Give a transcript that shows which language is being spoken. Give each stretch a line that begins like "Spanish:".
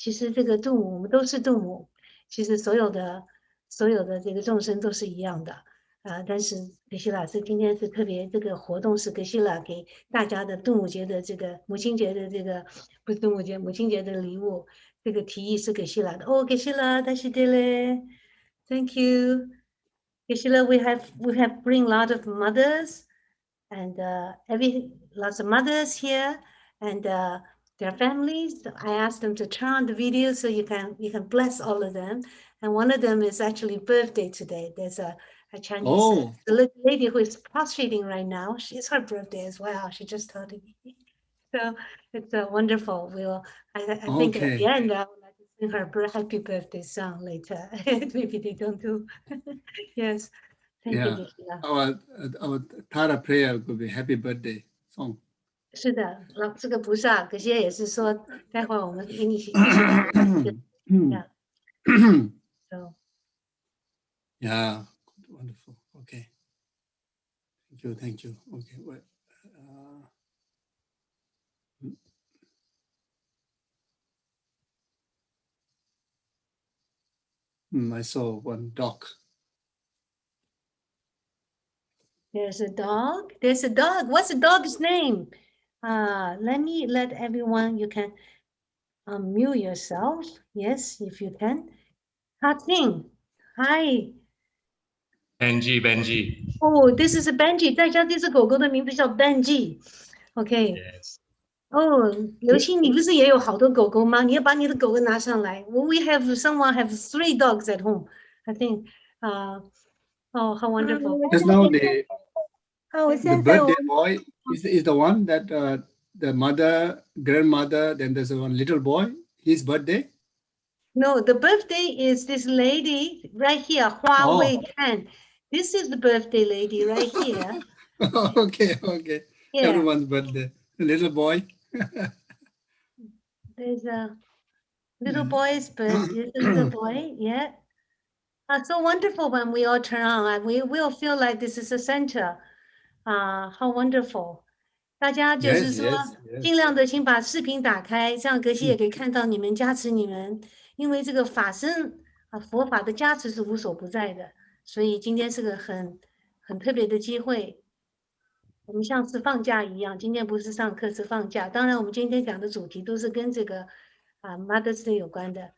Chinese: 其实这个度母我们都是度母，其实所有的这个众生都是一样的但是格西老师今天是特别这个活动是格西老给大家的度母节的这个母亲节的这个不是度母节母亲节的礼物，这个提议是格西老的哦，格西老大西对嘞 ，
English: Thank you。 Geshe-la, we have bring a lot of mothers and lots of mothers here and their families. I asked them to turn on the video so you can bless all of them. And one of them is actually birthday today. There's a Chinese lady who is prostrating right now. It's her birthday as well. She just told me. So it's wonderful. I think at the end I would like to sing her happy birthday song later. Maybe they don't do. Yes. Thank you, Geshe. Our Tara prayer could be Happy Birthday song.
Chinese: 是的，这个不是啊，可惜也是说，待会儿我们给你一起来，yeah.
English: So. Yeah, wonderful. Okay. Thank you. Okay. Well, I saw one dog. There's a dog. There's a dog. What's the dog's name? Let everyone, you can unmute yourself. Yes, if you can. Hating. Hi. Benji. Oh, this is a Benji.
Chinese: 在家这只狗狗的名字叫 Benji.
English: Okay. Yes.
Chinese: 哦，刘星，你不是也有好多狗狗吗？你要把你的狗狗拿上来。
English: We have someone have 3 dogs at home. I think. Oh, how wonderful. Just now the birthday boy is the one that the mother, grandmother, then there's one little boy, his birthday? No, the birthday is this lady right here, Hua Wei Tan. This is the birthday lady right here. Okay. Yeah. Everyone's birthday. Little boy. There's a little boy's birthday. A little boy, yeah. So wonderful when we all turn on. We will feel like this is a center. How wonderful.
Chinese: 大家就是说，尽量的请把视频打开，这样格西也可以看到你们，加持你们。因为这个法身佛法的加持是无所不在的，所以今天是个很特别的机会。我们像是放假一样，今天不是上课是放假。当然，我们今天讲的主题都是跟这个Mother's Day 有关的。